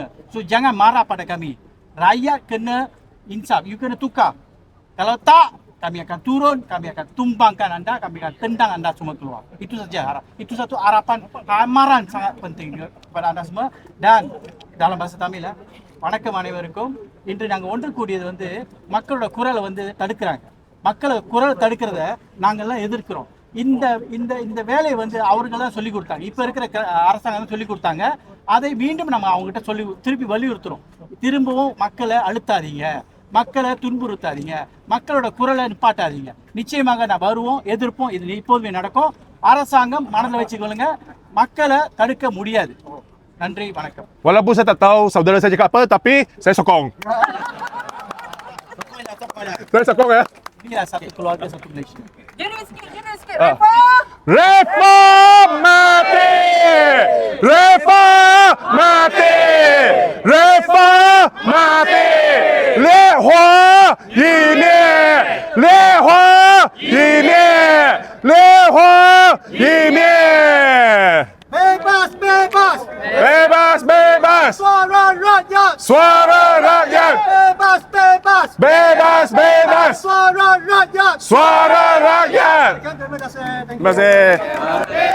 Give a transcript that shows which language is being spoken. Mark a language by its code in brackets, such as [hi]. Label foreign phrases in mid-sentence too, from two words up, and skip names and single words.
[ms] So jangan marah pada kami. Rakyat kena insaf. You kena tukar. Kalau tak, kami akan turun, kami akan tumbangkan anda, kami akan tendang anda semua keluar. Itu saja harap. Itu satu harapan, amaran sangat penting kepada anda semua. Dan dalam bahasa Tamil [ta] வணக்கம் அனைவருக்கும். இன்று நாங்கள் ஒன்று கூடியது மக்களோட குரலை தடுக்கிறாங்க. மக்களோட குரலை தடுக்கிறத நாங்கள்லாம் எதிர்க்கிறோம். இந்த இந்த இந்த வேலையை அவர்கள் தான் சொல்லிக் கொடுத்தாங்க. இப்போ இருக்கிற அரசாங்கம் தான் சொல்லிக் கொடுத்தாங்க. அதை மீண்டும் நம்ம அவங்ககிட்ட சொல்லி திருப்பி வலியுறுத்துறோம். திரும்பவும் மக்களை அழுத்தாதீங்க, மக்களை துன்புறுத்தாதீங்க, மக்களோட குரலை நிப்பாட்டாதீங்க. நிச்சயமாக நான் வருவோம், எதிர்ப்போம். இது இப்போதுமே நடக்கும். அரசாங்கம் மனதில் வச்சுக்கொள்ளுங்க, மக்களை தடுக்க முடியாது. நன்றி, வணக்கம். [ms] Walaupun saya tak tahu saudara saya cakap apa, tapi saya sokong. Saya sokong ya. Dia satu keluarga, satu Malaysia. Jenis sikit. Ah. Reform mati! Reform mati! Reform mati! [zh] 烈火已灭！烈火已灭！烈火已灭！ [ms] Bebas, bebas! Bebas, bebas! Suara rakyat! Suara rakyat! Bebas, bebas! Bebas, bebas! Suara rakyat! Suara rakyat! Terima kasih. Terima kasih.